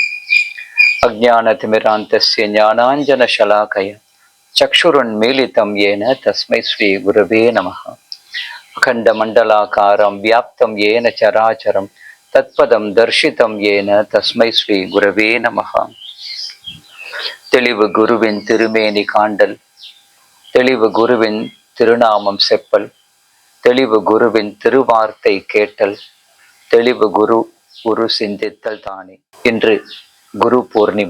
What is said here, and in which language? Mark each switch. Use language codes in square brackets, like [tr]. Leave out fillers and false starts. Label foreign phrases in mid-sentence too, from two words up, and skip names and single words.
[sa] अज्ञानतिमिरान्तस्य ज्ञानाञ्जनशलाकया चक्षुरुन्मीलितं येन तस्मै श्री गुरवे नमः। अखण्डमण्डलाकारं व्याप्तं येन चराचरं तत्पदं दर्शितं येन तस्मै श्री गुरवे नमः। [ta] தெளிவு குருவின் திருமேனி காண்டல், தெளிவு குருவின் திருநாமம் செப்பல், தெளிவு குருவின் திருவார்த்தை கேட்டல், தெளிவு குரு குரு சிந்தித்தல் தானே. இன்று குரு பூர்ணிமா.